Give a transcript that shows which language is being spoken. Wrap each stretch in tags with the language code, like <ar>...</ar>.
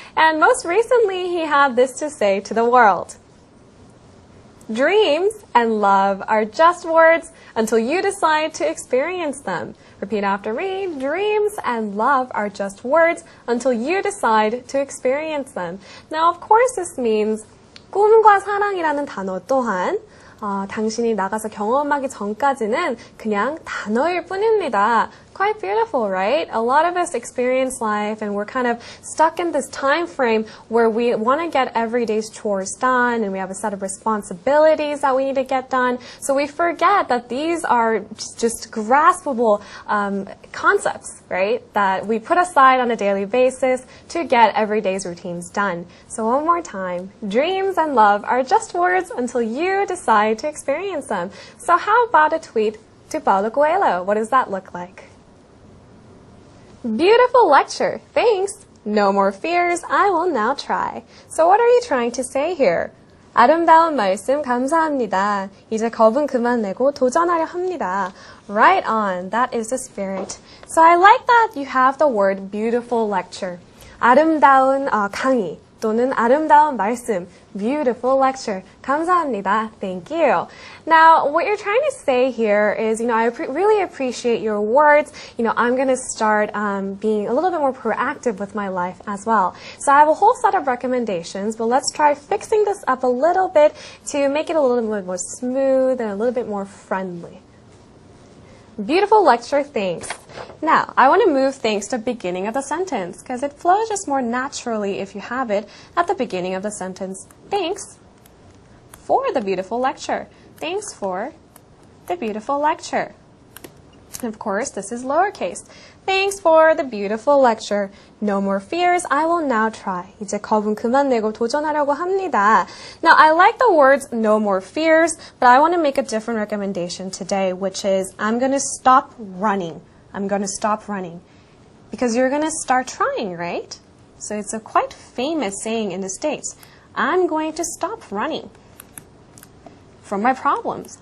<en>And most recently, he had this to say to the world. Dreams and love are just words until you decide to experience them. Repeat after me. Dreams and love are just words until you decide to experience them. Now, of course, this means</en> <ko>꿈과 사랑이라는 단어 또한 당신이 나가서 경험하기 전까지는 그냥 단어일 뿐입니다.</ko> <en>Quite beautiful, right? A lot of us experience life and we're kind of stuck in this time frame where we want to get everyday's chores done and we have a set of responsibilities that we need to get done. So we forget that these are just graspable concepts, right? That we put aside on a daily basis to get everyday's routines done. So one more time, dreams and love are just words until you decide to experience them. So how about a tweet to Paulo Coelho? What does that look like? Beautiful lecture. Thanks. No more fears. I will now try. So what are you trying to say here?</en> <ko>아름다운 말씀 감사합니다. 이제 겁은 그만 내고 도전하려 합니다.</ko> <en>Right on. That is the spirit. So I like that you have the word beautiful lecture.</en> <ko>아름다운 강의 또는 아름다운 말씀.</ko> <en>Beautiful lecture.</en> <ko>감사합니다.</ko> <en>Thank you. Now, what you're trying to say here is, I really appreciate your words. I'm going to start being a little bit more proactive with my life as well. So I have a whole set of recommendations, but let's try fixing this up a little bit to make it a little bit more smooth and a little bit more friendly. Beautiful lecture, thanks. Now, I want to move thanks to the beginning of the sentence because it flows just more naturally if you have it at the beginning of the sentence. Thanks for the beautiful lecture. Thanks for the beautiful lecture. And of course, this is lowercase. Thanks for the beautiful lecture. No more fears. I will now try.</en> <ko>이제 겁은 그만 내고 도전하려고 합니다.</ko> <en>Now, I like the words no more fears, but I want to make a different recommendation today, which is I'm going to stop running. I'm going to stop running. Because you're going to start trying, right? So it's a quite famous saying in the States. I'm going to stop running from my problems.</en>